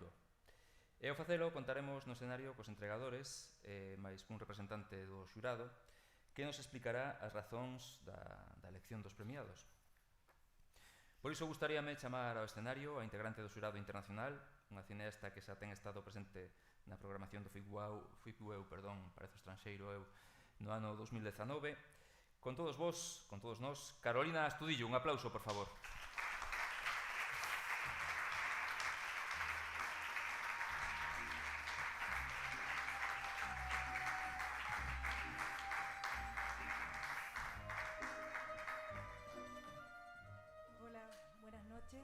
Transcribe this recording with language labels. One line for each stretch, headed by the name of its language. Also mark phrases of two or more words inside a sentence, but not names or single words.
Galician: E ao facelo contaremos no escenario cos entregadores, máis cun representante do xurado, que nos explicará as razóns da elección dos premiados. Por iso gustaríame chamar ao escenario a integrante do xurado internacional, unha cineasta que xa ten estado presente na programación do FIPUEU, parece estranxeiro eu, no ano 2019. Con todos vos, con todos nós, Carolina Astudillo, un aplauso, por favor.
Spanish: Hola, buenas noches.